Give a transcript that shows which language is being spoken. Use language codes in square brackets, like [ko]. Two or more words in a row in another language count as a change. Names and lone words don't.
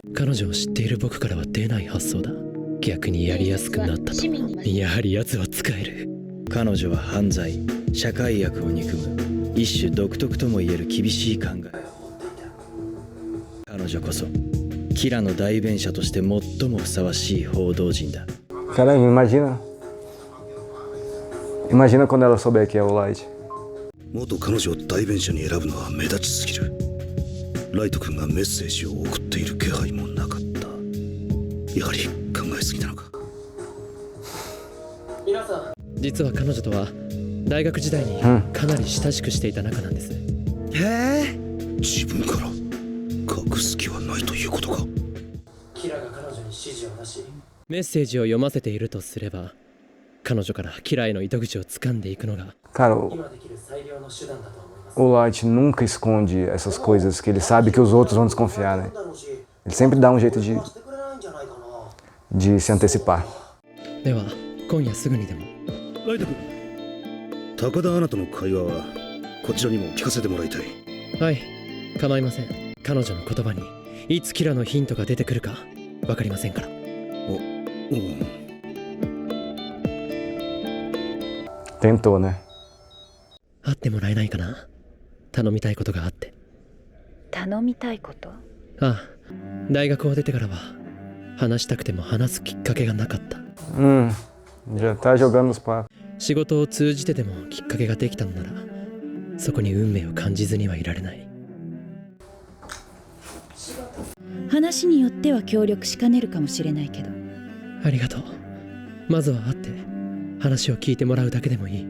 [ja] 彼女を知っている僕からは出ない発想だ。逆にやりやすくなったと。やはり奴は使える。彼女は犯罪、社会悪を憎む一種独特ともいえる厳しい考え。彼女こそキラの代弁者として最もふさわしい報道陣だ。 [pt] Caramba, imagina quando ela souber que é o Light. [ja] 元彼女を代弁者に選ぶのは目立ちすぎる。ライト君がメッセージを送っている気配もなかった。やはり考えすぎなのか。皆さん、実は彼女とは大学時代にかなり親しくしていた仲なんです。へえ。自分から隠す気はないということか。キラが彼女に指示を出し、メッセージを読ませているとすれば、彼女からキラへの糸口を掴んでいくのが。 [pt] Cara, [ja] 今できる最良の手段だと思います。 [pt] o Light nunca esconde essas coisas que ele sabe que os outros vão desconfiar, né? Ele sempre dá um jeito de se antecipar. [ja] では今夜すぐにでも。ライト君、高田アナとの会話はこちらにも聞かせてもらいたい。はい、構いません。彼女の言葉にいつキラのヒントが出てくるか分かりませんから。 [pt] Tentou, né? [ja] 会ってもらえないかな。頼みたいことがあって。頼みたいこと？ああ、大学を出てからは話したくても話すきっかけがなかった。 [pt] Já tá jogando os papos. [ja] 仕事を通じてでもきっかけができたのなら、そこに運命を感じずにはいられない。話によっては協力しかねるかもしれないけど。ありがとう。まずは会って話を聞いてもらうだけでもいい。